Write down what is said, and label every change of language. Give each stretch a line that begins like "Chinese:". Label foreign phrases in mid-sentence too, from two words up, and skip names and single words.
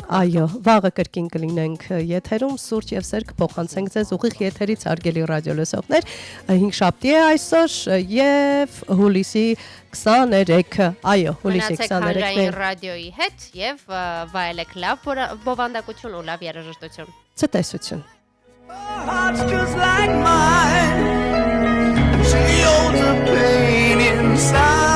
Armenian: Այո, վաղը կրկին կլինենք եթերում, սուրճ եւ սեր կփոխանցենք ձեզ ուղիղ եթերից հարգելի ռադիոլսողներ։ 5 շաբթի է այսօր եւ հուլիսի 23-ը։ Այո, հուլիսի 23-ը ռադիոյի հետ եւ վայելեք լավ բովանդակություն ու լավ երաժշտություն։ Ցտեսություն։
English: Heart's just like mine. She holds the pain inside.